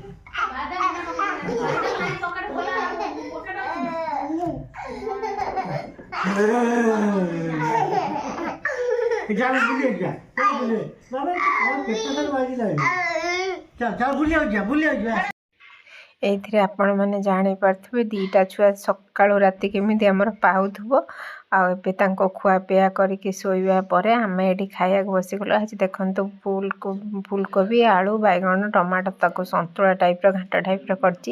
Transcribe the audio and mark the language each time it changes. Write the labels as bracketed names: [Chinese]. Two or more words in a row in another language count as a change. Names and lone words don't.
[Hindi] चल बुलिया जा बाबा और कितना बाजी लाए चल चल बुलिया जा [Odia] ଏଇଥିରେ ଆପଣମାନେ ଜାଣିପାରୁଥିବେ ଦୁଇଟା ଛୁଆ ସକାଳୁ ରାତି କେମିତି ଆମର ପାଉଥିବ। ଆଉ ଏବେ ତାଙ୍କୁ ଖୁଆପିଆ କରିକି ଶୋଇବା ପରେ ଆମେ ଏଠି ଖାଇବାକୁ ବସିଗଲୁ। ଆଜି ଦେଖନ୍ତୁ ଫୁଲକୋବି ଆଳୁ ବାଇଗଣ ଟମାଟୋ ତାକୁ ସନ୍ତୁଳା ଟାଇପ୍ର ଘାଣ୍ଟ ଟାଇପ୍ର କରିଛି।